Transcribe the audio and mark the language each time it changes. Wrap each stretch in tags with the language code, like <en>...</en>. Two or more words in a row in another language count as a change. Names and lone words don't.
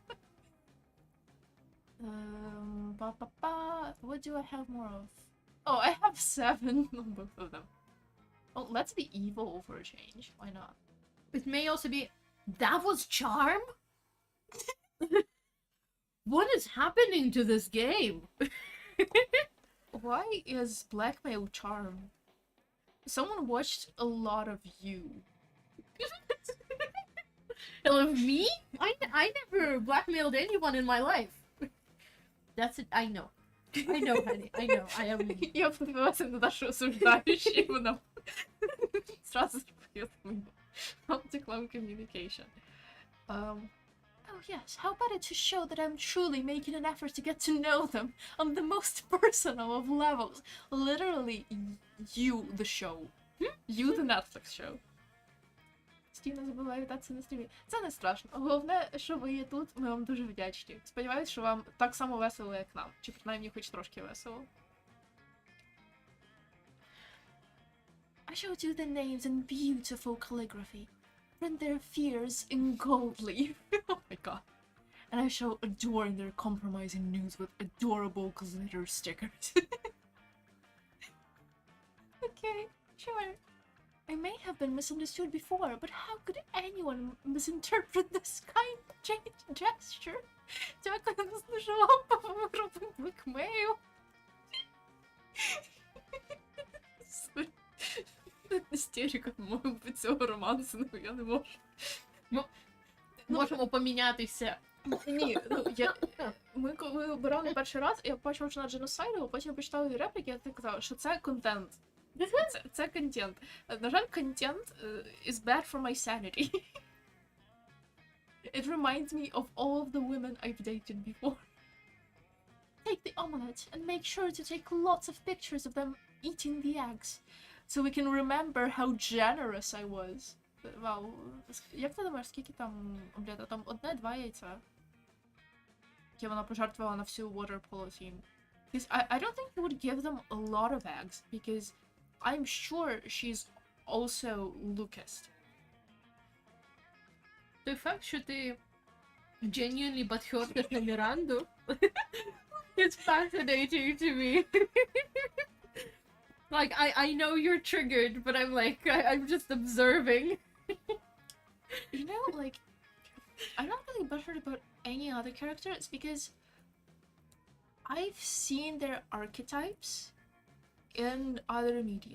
<en>What do I have more of? Oh, I have 7 on both of them. Oh, let's be evil for a change. Why not? It may also be... That was charm? What is happening to this game? Why is blackmail charm? Someone watched a lot of you. Of me? I never blackmailed anyone in my life. That's it. I know. I know, honey. I know. I am.</en> <uk>Я подивилась на Дашу осуждаючи, і вона зразу зробила</uk> <en>multi-clown communication. Oh yes, how about it to show that I'm truly making an effort to get to know them on the most personal of levels. Literally, you the show. You the Netflix show.</en> <uk>Постійно забуваю вітатися на стрімі. Це не страшно. Головне, що ви є тут, ми вам дуже вдячні. Сподіваюсь, що вам так само весело, як нам. Чи принаймні хоч трошки весело.</uk> <en>I showed you the names in beautiful calligraphy. Print their fears in gold leaf. Oh my god. And I show adoring their compromising news with adorable glitter stickers. Okay, sure. I may have been misunderstood before, but how could anyone misinterpret this kind gesture?</en> <uk>Дякую, дуже вам робив блекмейл. Істерика, по-моєму, від цього романсу, я не можу. Можемо помінятися. Ні, ми коли обирали перший раз, я бачила, що на дженосайду, потім почитала її репліки, я так казала, що це контент. Це контент. На жаль, контент</uk> <en>is bad for my sanity. It reminds me of all of the women I've dated before. Take the omelette and make sure to take lots of pictures of them eating the eggs, so we can remember how generous I was.</en> <uk>Вау, як ти думаєш, скільки там омлета? Там 1-2 яйця, які вона пожертвувала на всю</uk> <en>water polo team. Because I don't think he would give them a lot of eggs, because I'm sure she's also Lucas.</en> <uk>Той факт, що ти</uk> <en>genuinely butthurt</en> <uk>на Міранду,</uk> <en>it's fascinating to me. Like, I know you're triggered, but I'm like, I'm just observing. You know, like, I'm not really butthurt about any other characters, because I've seen their archetypes in other media.</en>